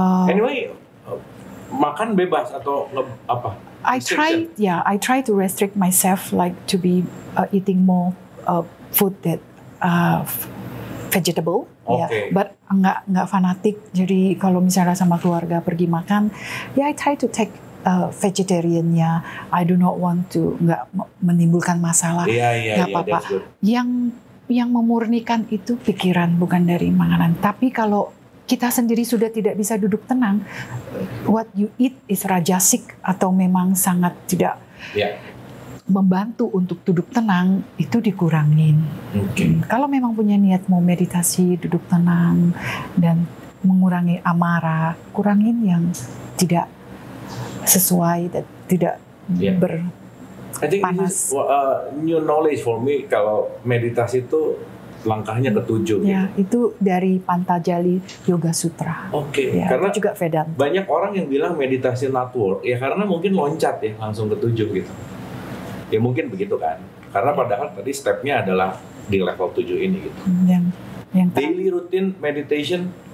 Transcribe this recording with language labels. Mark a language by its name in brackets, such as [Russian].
[English] anyway, [Indonesian] makan bebas atau apa? [English] I try to restrict myself, like to be eating more food that vegetable, but [Indonesian] nggak fanatik. Jadi kalau misalnya sama keluarga pergi makan, [English] I try to take [Indonesian] vegetariannya. [English] I do not want to [Indonesian] nggak menimbulkan masalah. Nggak apa-apa. Yang memurnikan itu pikiran, bukan dari makanan. Tapi kalau kita sendiri sudah tidak bisa duduk tenang, [English] what you eat is [Indonesian] rajasik atau memang sangat tidak membantu untuk duduk tenang, itu dikurangin. Kalau memang punya niat mau meditasi, duduk tenang, dan mengurangi amarah, kurangin yang tidak sesuai dan tidak [English] I think this is new knowledge for me. [Indonesian] Kalau meditasi itu langkahnya ke-7. Itu dari Pantajali Yoga Sutra. Karena juga Vedanta. Banyak orang yang bilang meditasi [English] not work, [Indonesian] karena mungkin loncat langsung ke-7 gitu. Ya mungkin begitu kan. Karena padahal tadi stepnya adalah di level 7 ini gitu. Yang [English] daily routine meditation